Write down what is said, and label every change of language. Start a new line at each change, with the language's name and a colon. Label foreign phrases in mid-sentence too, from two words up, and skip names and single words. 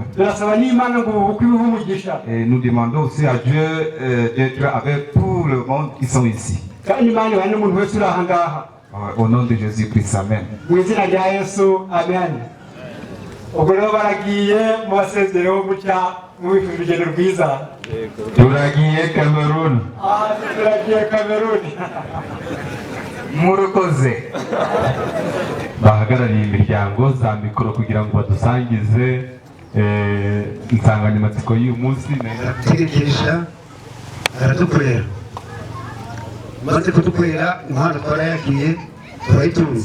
French: Et nous demandons aussi à Dieu d'être avec tout le monde qui sont ici. Au nom de Jésus-Christ, Amen. Cameroun.
Kinyarwanda: Murukoze bahagarariye imiryango za mikoro kugira ngo badusangize insanganyamatsiko y'uyu munsi. Twigisha aradukorera maze kudukorera impano twarayakiye turayitunze.